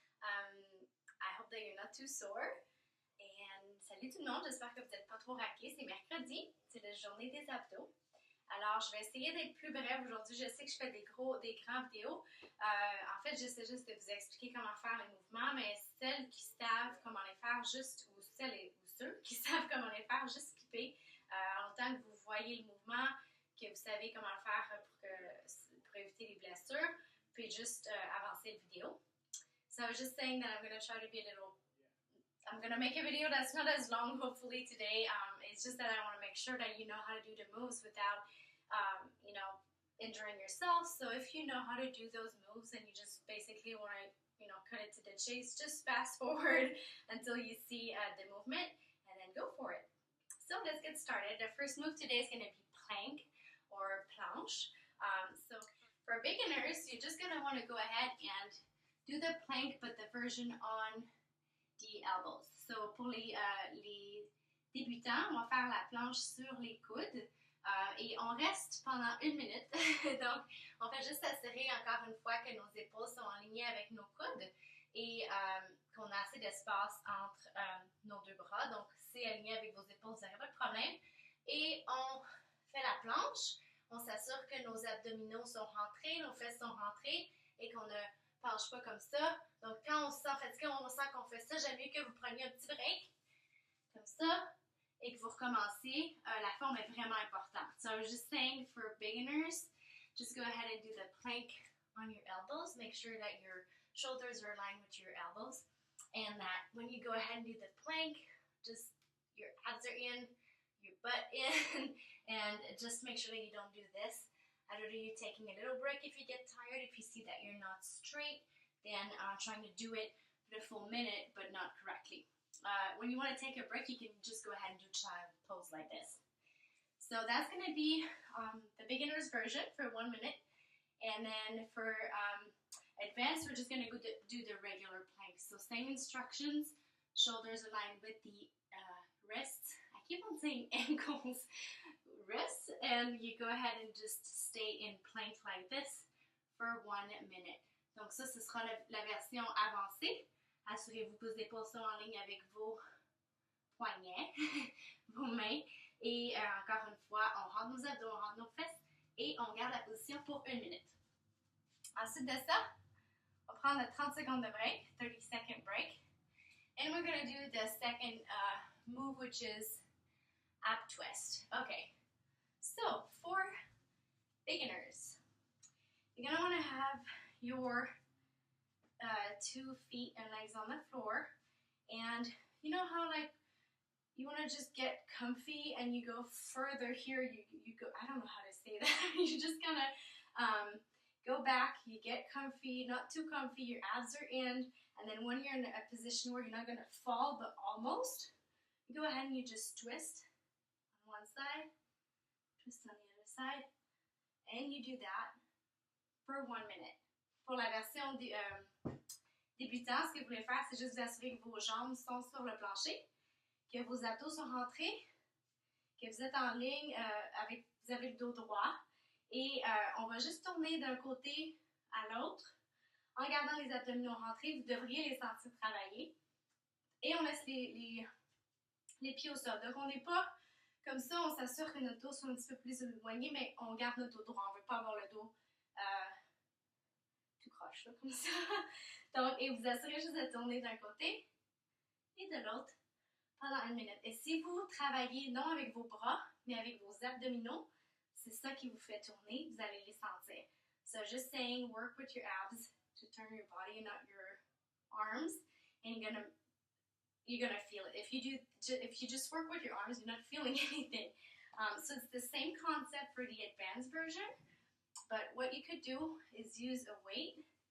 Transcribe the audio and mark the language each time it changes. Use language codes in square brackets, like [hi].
[en] I hope that you're not too sore. [fr] And salut tout le monde, j'espère que vous n'êtes pas trop raqués. C'est mercredi, c'est la journée des abdos. Alors, je vais essayer d'être plus brève aujourd'hui. Je sais que je fais des grands vidéos. En fait, j'essaie juste de vous expliquer comment faire les mouvements, mais celles qui savent comment les faire juste, ou ceux qui savent comment les faire, juste skipper. En autant que vous voyez le mouvement, que vous savez comment le faire pour éviter les blessures, puis juste avancer la vidéo. [en] So I was just saying that I'm going to try to be I'm going to make a video that's not as long, hopefully, today. It's just that I want to make sure that you know how to do the moves without, injuring yourself. So if you know how to do those moves and you just basically want to, cut it to the chase, just fast forward until you see the movement and then go for it. So let's get started. The first move today is going to be plank or planche. So for beginners, you're just going to want to go ahead and do the plank, but the version on the elbows. [fr] So pour les débutants, on va faire la planche sur les coudes et on reste pendant 1 minute. Donc, on fait juste s'assurer encore une fois que nos épaules sont alignées avec nos coudes et qu'on a assez d'espace entre nos deux bras. Donc, c'est aligné avec vos épaules, vous n'aurez pas de problème. Et on fait la planche. On s'assure que nos abdominaux sont rentrés, nos fesses sont rentrées et qu'on ne penche pas comme ça. Donc, quand on se sent fatigué, on sent qu'on fait ça, j'aime mieux que vous preniez un petit break, comme ça, et que vous recommencez. La forme est vraiment importante. [en] So I was just saying, for beginners, just go ahead and do the plank on your elbows. Make sure that your shoulders are aligned with your elbows. And that when you go ahead and do the plank, just your abs are in, your butt in, and just make sure that you don't do this. I'd rather you taking a little break if you get tired. If you see that you're not straight, then trying to do it for the full minute, but not correctly. When you want to take a break, you can just go ahead and do child pose like this. So that's going to be the beginner's version for 1 minute. And then for advanced, we're just going to do the regular plank. So same instructions, shoulders aligned with the wrists. I keep on saying ankles. Wrists, and you go ahead and just stay in plank like this for 1 minute. [fr] Donc ça, ce sera la version avancée. Assurez-vous que vos épaules sont en ligne avec vos poignets, vos mains. Et encore une fois, on rentre nos abdos, on rentre nos fesses et on garde la position pour 1 minute. Ensuite de ça, on va prendre le 30 secondes de break, [en] 30-second break. And we're going to do the second move, which is ab twist. Okay. So, for beginners, you're going to want to have your 2 feet and legs on the floor, and you know how you want to just get comfy and you go further here, you go, I don't know how to say that, you just kind of go back, you get comfy, not too comfy, your abs are in, and then when you're in a position where you're not going to fall, but almost, you go ahead and you just twist on one side, twist on the other side, and you do that for 1 minute. [fr] Pour la version débutant, ce que vous voulez faire, c'est juste vous assurer que vos jambes sont sur le plancher, que vos abdos sont rentrés, que vous êtes en ligne, vous avez le dos droit, et on va juste tourner d'un côté à l'autre en gardant les abdominaux rentrés. Vous devriez les sentir travailler, et on laisse les pieds au sol. Donc on n'est pas comme ça, on s'assure que notre dos soit un petit peu plus éloigné, mais on garde notre dos droit. On ne veut pas avoir le dos tout croche, là, comme ça. Donc, et vous assurez juste de tourner d'un côté et de l'autre pendant 1 minute. Et si vous travaillez non avec vos bras, mais avec vos abdominaux, c'est ça qui vous fait tourner, vous allez les sentir. [en] So just saying, work with your abs to turn your body and not your arms, and you're gonna feel it. If you just work with your arms, you're not feeling anything. So it's the same concept for the advanced version, but what you could do is use a weight.